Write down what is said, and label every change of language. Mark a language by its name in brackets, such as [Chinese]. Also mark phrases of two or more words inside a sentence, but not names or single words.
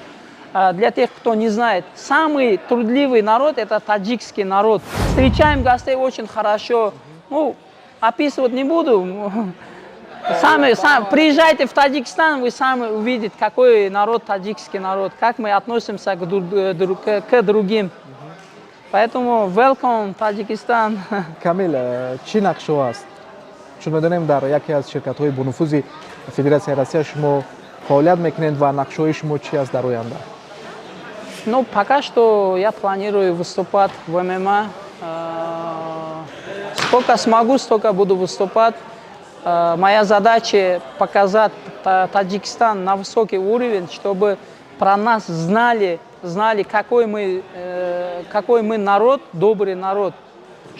[Russian] Для тех, кто не знает, самый трудливый народ – это таджикский народ. Встречаем гостей очень хорошо. Ну, описывать не буду. Сами приезжайте в Таджикистан, вы сами увидите, какой народ таджикский народ, как мы относимся к другим. Поэтому welcome, Таджикистан. [Tajik] Камил, чи нақшо аст? Чун медонем дар яке аз ширкатҳои бонуфузи Федератсияи Россия шумо фаъолият мекунед ва нақшҳои шумо чи аст дар оянда? [Russian] Ну, пока что я планирую выступать в ММА. Сколько смогу, столько буду выступать. Моя задача показать Таджикистан на высокий уровень, чтобы про нас знали, какой мы народ, добрый народ.